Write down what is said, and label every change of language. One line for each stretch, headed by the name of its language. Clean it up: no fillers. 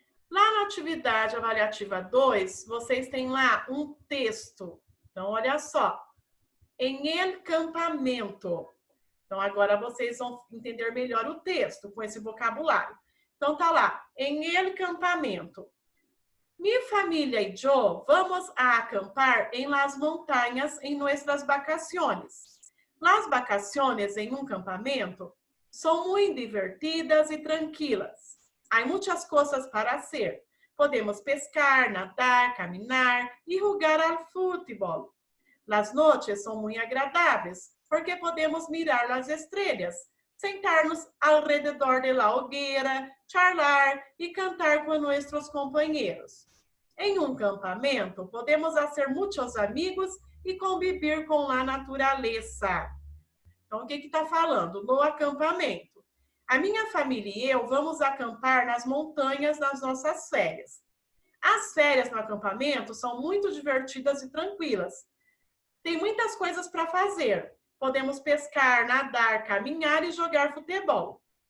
Portuguese: Lá na atividade avaliativa 2, vocês têm lá um texto. Então, olha só. Em el campamento. Então, agora vocês vão entender melhor o texto com esse vocabulário. Então, tá lá. Em el campamento.
Spanish: Mi familia y yo vamos a acampar en las montañas en nuestras vacaciones. Las vacaciones en un campamento son muy divertidas y tranquilas. Hay muchas cosas para hacer. Podemos pescar, nadar, caminar y jugar al fútbol. Las noches son muy agradables porque podemos mirar las estrellas, sentarnos alrededor de la hoguera, charlar y cantar con nuestros compañeros. En un campamento podemos hacer muchos amigos
Portuguese: e conviver com a natureza. Então, o que está falando? No acampamento. A minha família e eu vamos acampar nas montanhas nas nossas férias. As férias no acampamento são muito divertidas e tranquilas. Tem muitas coisas para fazer. Podemos pescar, nadar, caminhar e jogar futebol.